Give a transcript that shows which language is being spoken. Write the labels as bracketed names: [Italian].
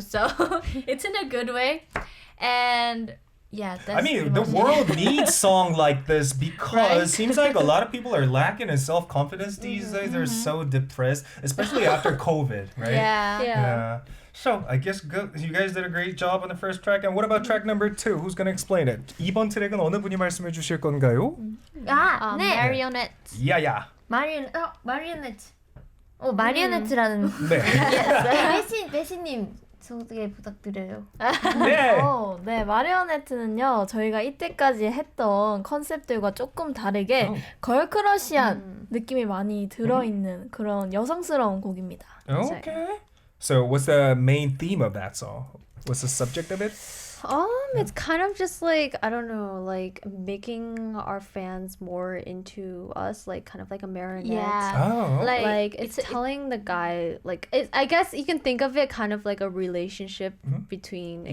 [English] So it's in a good way. And yeah, that's the world needs song like this because it seems like a lot of people are lacking in self-confidence these days. They're so depressed, especially after COVID, right? Yeah. So I guess you guys did a great job on the first track. And what about track number 2? Who's gonna explain it? [Korean] 이번 트랙은 어느 분이 말씀해 주실 건가요? 네. Marionette. 야야. 마리오네트. 마리오네트라는 네. 배신님 소개 부탁드려요. 네. 네, 마리오네트는요, 저희가 이때까지 했던 컨셉들과 조금 다르게 걸크러쉬한 느낌이 많이 들어있는 그런 여성스러운 곡입니다. [English] Okay. So what's the main theme of that song? What's the subject of it? It's kind of just like, I don't know, like making our fans more into us, like kind of like a marionette. Yeah. Oh. Like it's telling the guy, like I guess you can think of it kind of like a relationship between a